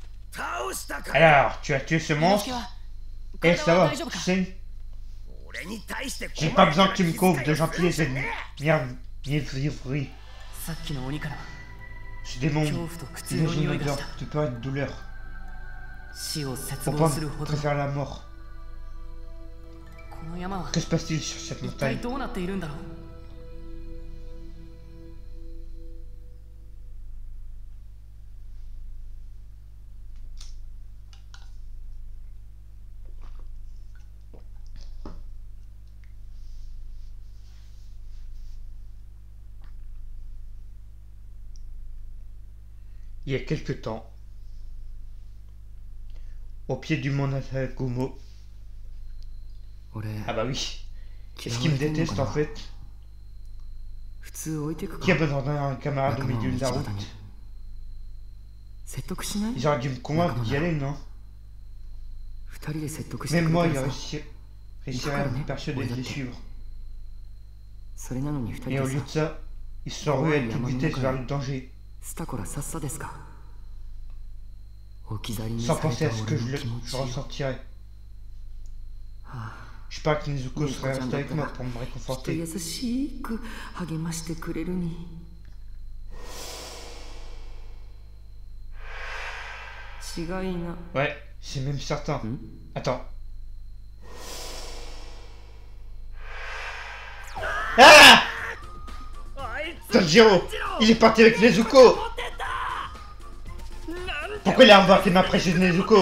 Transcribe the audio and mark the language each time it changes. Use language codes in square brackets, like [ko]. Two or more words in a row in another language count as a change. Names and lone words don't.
[ja] 倒したから [fr] Alors, tu as tué ce [ja] 猪之 [fr] monstre [ja] 助は [fr] Eh, ça [ja] 体は [fr] va, [ja] 大丈夫 [fr] tu [ja] か [fr] sais, [ja] 俺に対して [fr] j'ai pas besoin que tu me couvres de gentillesse et de mièvrerie. [ja] さっきの鬼からは [fr] Ce démon, [ja] 恐怖と苦痛 [fr] il [ja] の [fr] a une [ja] 匂いがし [fr] odeur [ja] た [fr] de peur et de douleur. [ja] 死を絶 [fr] Pour [ja] 望 [fr] pas [ja] するほどこ [fr] préfère la mort. [ja] の山は [fr] Que se passe-t-il sur cette [ja] 一体 [fr] montagne? [ja] どうなっているんだろう。 [fr] Il y a quelque temps, au pied du mont Natagumo. [ja] 俺 [fr] Ah bah oui, est-ce qu'il me déteste en fait? [ja] 普通置いてく [fr] Qui a [ja] か [fr] besoin d'un camarade au [ja] 仲間を [fr] milieu [ja] 道 [fr] de la [ja] 端 [fr] route? [ja] に説得しない [fr] Ils auraient dû me convaincre d'y aller, non? [ja] 二人で説得して [fr] Même [ja] く [fr] moi, [ja] れ [fr] il [ja] たらさ [fr] réussirait à me persuader de les suivre. [ja] それなのに二人 [fr] Et au [ja] で [fr] lieu de [ja] さ [fr] ça, ils se sont rués à toute vitesse vers le danger, [ja] スタコラさっさですか置き去りに [fr] sans [ja] され [fr] penser [ja] た [fr] à ce que [ja] 俺の気持 [fr] je [ja] ちよ [fr] ressentirais. はあ Je sais pas que Nezuko Oui, serait resté avec moi Kochan-data. pour me [ja] きっと [fr] réconforter. [ja] 優しく励ましてくれるに違いな [fr] Ouais, c'est même certain. Attends. Ah! Tanjiro! Il est parti avec Nezuko! Pourquoi il a embarqué ma précieuse Nezuko?